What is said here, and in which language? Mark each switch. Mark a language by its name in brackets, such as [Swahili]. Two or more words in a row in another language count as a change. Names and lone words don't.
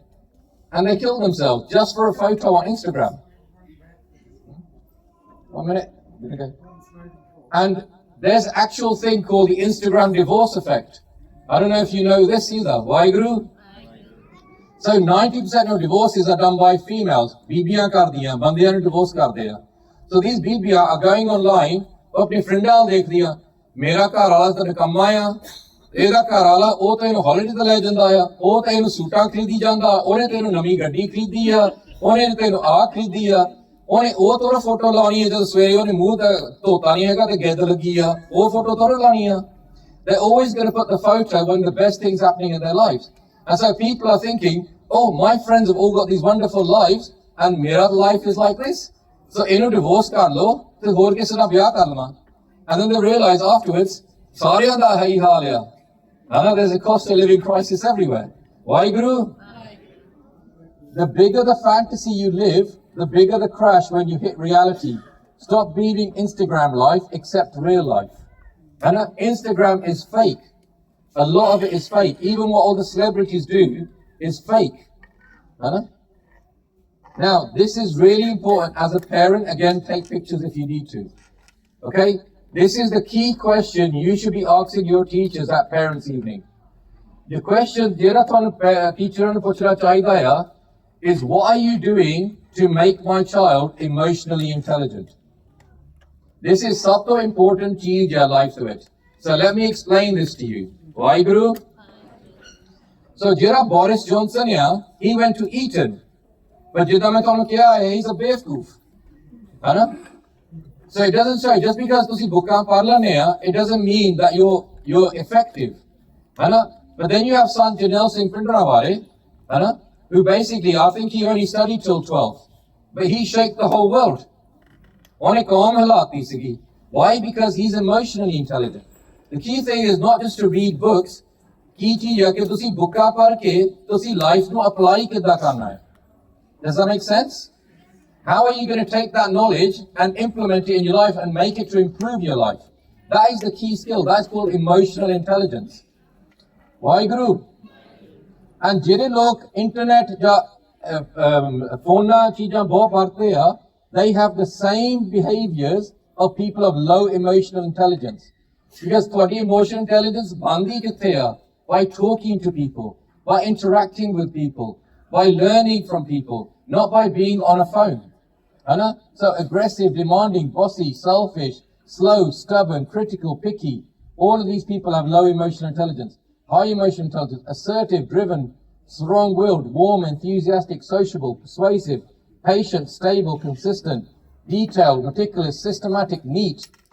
[English] And they kill themselves just for a photo on Instagram. 1 minute. Okay. And there's an actual thing called the Instagram divorce effect. I don't know if you know this either. Waheguru? So 90% of divorces are done by females. [Punjabi] ਬੀਬੀਆਂ ਕਰਦੀਆਂ, ਬੰਦਿਆਂ ਨੂੰ divorce ਕਰਦੇ ਆ. [English] So these bibiyan are going online, [Punjabi] apni friend ਨਾਲ ਦੇਖਦੀਆਂ, ਮੇਰਾ ਘਰ ਵਾਲਾ ਤਾਂ ਨਿਕੰਮਾ ਆ, ਇਹਦਾ ਘਰ ਵਾਲਾ ਉਹ ਤਾਂ ਇਹਨੂੰ ਹੌਲੀਡੇ ਤੇ ਲੈ ਜਾਂਦਾ ਆ, ਉਹ ਤਾਂ ਇਹਨੂੰ ਸੂਟਾਂ ਖਰੀਦੀ ਜਾਂਦਾ, ਉਹਨੇ ਤਾਂ ਇਹਨੂੰ ਨਵੀਂ ਗੱਡੀ ਖਰੀਦੀ ਆ, ਉਹਨੇ ਤਾਂ ਇਹਨੂੰ ਆਹ ਖਰੀਦੀ ਆ, ਉਹਨੇ ਉਹ ਤੋਰਾ ਫੋਟੋ ਲਾਉਣੀ ਹੈ ਜਦੋਂ ਸਵੇਰੇ ਉਹਨੇ ਮੂੰਹ ਤਾਂ ਧੋਤਾ ਨਹੀਂ ਹੈਗਾ ਤੇ ਗਿੱਦ ਲੱਗੀ ਆ, ਉਹ ਫੋਟੋ ਤੋਰਾ ਲਾਉਣੀ ਆ. [English] They're always going to put the photo when the best things happening in their lives. And so people are thinking, oh, my friends have all got these wonderful lives and mera life is like this. [Punjabi] So ਇਹਨੂੰ divorce ਕਰ ਲਓ ਤੇ ਹੋਰ ਕਿਸੇ ਨਾਲ ਵਿਆਹ ਕਰ ਲਵਾਂ. [English] And then they realize afterwards, [Punjabi] ਸਾਰਿਆਂ ਦਾ ਇਹੀ ਹਾਲ ਆ. [English] I know there's a cost of living crisis everywhere. Waheguru? The bigger the fantasy you live, the bigger the crash when you hit reality. Stop breathing Instagram life, accept real life. And Instagram is fake. A lot of it is fake. Even what all the celebrities do is fake. Now, this is really important as a parent. Again, take pictures if you need to. Okay? This is the key question you should be asking your teachers at parents' evening. The question [Punjabi] ਜਿਹੜਾ ਤੁਹਾਨੂੰ teacher ਨੂੰ ਪੁੱਛਣਾ ਚਾਹੀਦਾ ਆ [English] is, what are you doing to make my child emotionally intelligent? This is [Punjabi] ਸਭ ਤੋਂ [English] important [Punjabi] ਚੀਜ਼ ਹੈ [English] life to it. So let me explain this to you. Waheguru? So [Punjabi] ਜਿਹੜਾ Boris Johnson ਆ, [English] he went to Eton. [Punjabi] But ਜਿੱਦਾਂ ਮੈਂ ਤੁਹਾਨੂੰ ਕਿਹਾ ਹੈ, [English] he's a [Punjabi] ਬੇਵਕੂਫ. ਹੈ ਨਾ? [English] So it doesn't show, just because [Punjabi] ਤੁਸੀਂ ਬੁੱਕਾਂ ਪੜ੍ਹ ਲੈਂਦੇ ਆ, [English] it doesn't mean that you're effective. [Punjabi] ਹੈ ਨਾ? [English] But then you have son Janelle Singh Pindraware, [Punjabi] ਹੈ ਨਾ? [English] Who basically, I think he only studied till 12. But he shaped the whole world. [Punjabi] ਉਹਨੇ ਕੌਮ ਹਿਲਾਤੀ ਸੀਗੀ. [English] Why? Because he's emotionally intelligent. The key thing is not just to read books. [Punjabi] ਕੀ ਚੀਜ਼ ਹੈ ਕਿ ਤੁਸੀਂ ਬੁੱਕਾਂ ਪੜ੍ਹ ਕੇ ਤੁਸੀਂ ਲਾਈਫ ਨੂੰ ਅਪਲਾਈ ਕਿੱਦਾਂ ਕਰਨਾ ਹੈ. [English] Does that make sense? How are you going to take that knowledge and implement it in your life and make it to improve your life? That is the key skill. That's called emotional intelligence. [Punjabi] Waheguru? And ਜਿਹੜੇ ਲੋਕ ਇੰਟਰਨੈਟ ਜਾਂ ਫੋਨਾਂ ਚੀਜ਼ਾਂ ਬਹੁਤ ਵਰਤਦੇ ਆ, [English] they have the same behaviors of people of low emotional intelligence. [Punjabi] Because ਤੁਹਾਡੀ [English] emotional intelligence [Punjabi] ਬਣਦੀ ਕਿੱਥੇ ਆ? [English] By talking to people, by interacting with people, by learning from people, not by being on a phone. So aggressive, demanding, bossy, selfish, slow, stubborn, critical, picky. All of these people have low emotional intelligence. High emotional intelligence, assertive, driven, strong-willed, warm, enthusiastic, sociable, persuasive, patient, stable, consistent, detailed, meticulous, systematic, neat.